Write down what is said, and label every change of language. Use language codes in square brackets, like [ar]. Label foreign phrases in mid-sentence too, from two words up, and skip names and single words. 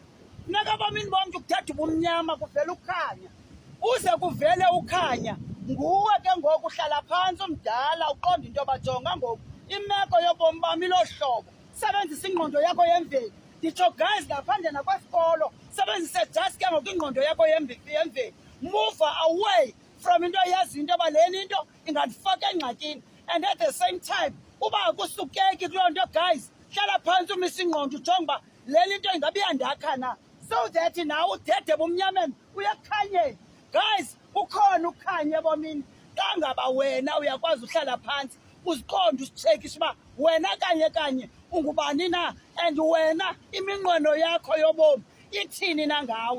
[xh] Funeka abamini bomntu kudede ubumnyama kuvela ukhanya. Uze kuvele ukhanya, nguwe ke ngoku uhlala phantsi umdala uqonda into bajonga ngoku imeko yobomi bami ilo hlobo. Sebenzisa ingqondo yakho yemveli. Nditsho guys ngaphandle nakwesikolo, sebenzise just ke ngoku ingqondo yakho yemveli. [en] Move away from [xh] into yazi into yoba leni into ingandifaka engxakini. [en] And at the same time, [xh] uba akusukeki kuloo nto guys, hlala phantsi umise ingqondo ujonge uba leli into ingabe iyandakha na, [en] so that [xh] nawe udede bumnyameni uyakhanyeni. Guys, ukhona ukhanya ebomini xa ngaba wena uyakwazi uhlala phantsi uziqonde usitshekishe uba wena kanye ungubani na, and wena iminqweno yakho yobomi ithini na ngawe.